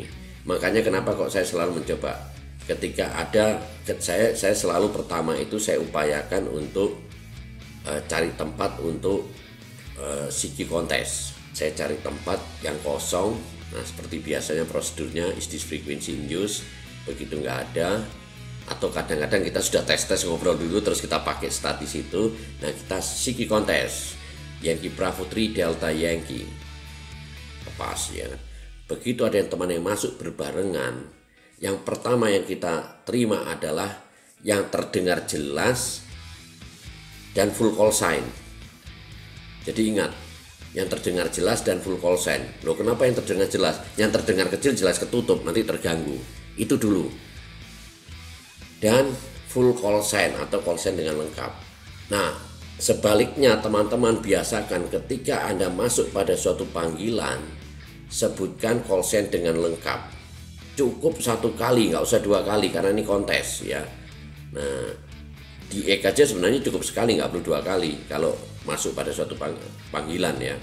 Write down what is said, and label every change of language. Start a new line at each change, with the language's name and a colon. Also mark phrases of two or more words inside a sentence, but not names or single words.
Indonesian: Makanya kenapa kok saya selalu mencoba. Ketika ada, saya selalu pertama itu saya upayakan untuk cari tempat untuk siki kontes. Saya cari tempat yang kosong. Nah, seperti biasanya prosedurnya
English: is this frequency in use.
Indonesian: Begitu nggak ada, atau kadang-kadang kita sudah tes ngobrol dulu terus kita pakai statis itu. Nah, kita siki kontes Yankee Bravo 3 Delta Yankee lepas ya. Begitu ada yang teman yang masuk berbarengan, yang pertama yang kita terima adalah yang terdengar jelas dan
English: full call sign.
Indonesian: Jadi ingat, yang terdengar jelas dan
English: full call sign.
Indonesian: Loh, kenapa yang terdengar jelas? Yang terdengar kecil jelas ketutup, nanti terganggu. Itu dulu. Dan
English: full call sign
Indonesian: atau
English: call sign
Indonesian: dengan lengkap. Nah, sebaliknya teman-teman biasakan ketika Anda masuk pada suatu panggilan, sebutkan
English: call sign
Indonesian: dengan lengkap. Cukup 1 kali, nggak usah 2 kali karena ini kontes ya. Nah, di EK aja sebenarnya cukup sekali, nggak perlu 2 kali kalau masuk pada suatu panggilan ya.